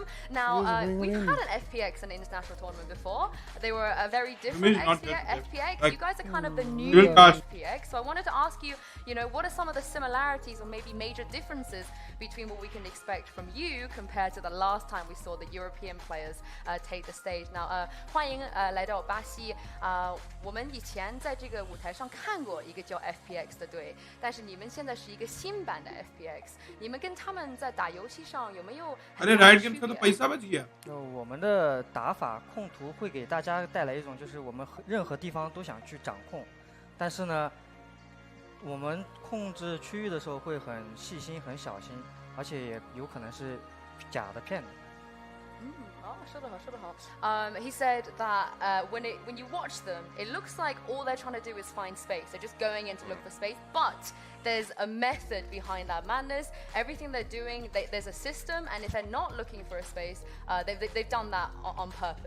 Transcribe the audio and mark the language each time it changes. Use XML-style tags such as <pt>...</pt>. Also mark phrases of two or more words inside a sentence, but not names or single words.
<en>Now, we've had an FPX and international tournament before. They were a very different FPX. You guys are kind of the new FPX. So I wanted to ask you, you know, what are some of the similarities or maybe major differences between what we can expect from you compared to the last time we saw the European players take the stage? Now,</en> <zh>欢迎来到巴西。我们以前在这个舞台上看过一个叫 FPX 的队，但是你们现在是一个新版的 FPX。你们跟他们在打游戏上有没有？</zh> <en>Riot Games</en> <hi>的 पैसा बच गया。</hi> <zh>我们的打法控图会给大家带来一种就是我们任何地方都想去掌控，但是呢，我们控制区域的时候会很细心、很小心，而且也有可能是假的骗子。</zh> <en>He said that when you watch them, it looks like all they're trying to do is find space. They're just going in to look for space, but there's a method behind that madness. Everything they're doing, there's a system, and if they're not looking for a space, they've done that on purpose.</en>